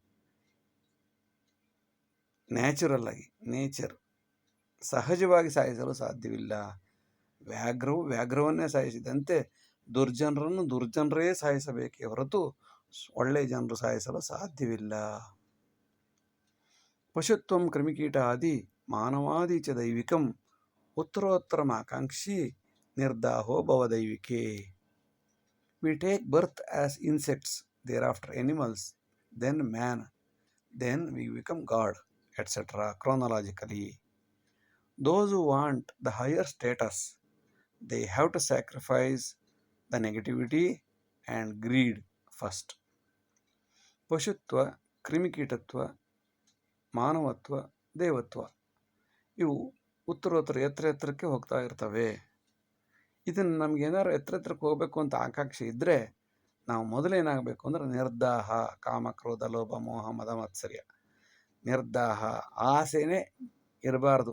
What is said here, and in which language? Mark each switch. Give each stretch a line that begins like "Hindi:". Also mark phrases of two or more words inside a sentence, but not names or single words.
Kannada: ನೇಚರ್ ಸಹಜವಾಗಿ ಸಾಯಿಸಲು ಸಾಧ್ಯವಿಲ್ಲ. ವ್ಯಾಘ್ರವನ್ನೇ ಸಾಯಿಸಿದಂತೆ ದುರ್ಜನರೇ ಸಾಯಿಸಬೇಕೇ ಹೊರತು ಒಳ್ಳೆಯ ಜನರು ಸಾಯಿಸಲು ಸಾಧ್ಯವಿಲ್ಲ.
Sanskrit: ಪಶುತ್ವಂ ಕ್ರಿಮಿಕೀಟ ಆದಿ ಮಾನವಾದಿ ಚ ದೈವಿಕಂ, ಉತ್ತರೋತ್ತರಂ ಆಕಾಂಕ್ಷಿ ನಿರ್ದಾಹೋ ಭವದೈವಿಕೆ.
English: We take birth as insects, thereafter animals, then man, then we become God, etc. chronologically. Those who want the higher status, they have to sacrifice the negativity and greed first.
Kannada: ಪಶುತ್ವ, ಕ್ರಿಮಿಕೀಟತ್ವ, ಮಾನವತ್ವ, ದೇವತ್ವ ಇವು ಉತ್ತರೋತ್ತರ ಎತ್ತರಕ್ಕೆ ಹೋಗ್ತಾ ಇರ್ತವೆ. ಇದನ್ನು ನಮಗೇನಾದ್ರು ಎತ್ತರಕ್ಕೆ ಹೋಗಬೇಕು ಅಂತ ಆಕಾಂಕ್ಷೆ ಇದ್ದರೆ ನಾವು ಮೊದಲೇನಾಗಬೇಕು ಅಂದರೆ ನಿರ್ದಾಹ, ಕಾಮ ಕ್ರೋಧ ಲೋಭ ಮೋಹ ಮದ ಮತ್ಸರ್ಯ, ನಿರ್ದಾಹ, ಆಸೆನೇ ಇರಬಾರ್ದು.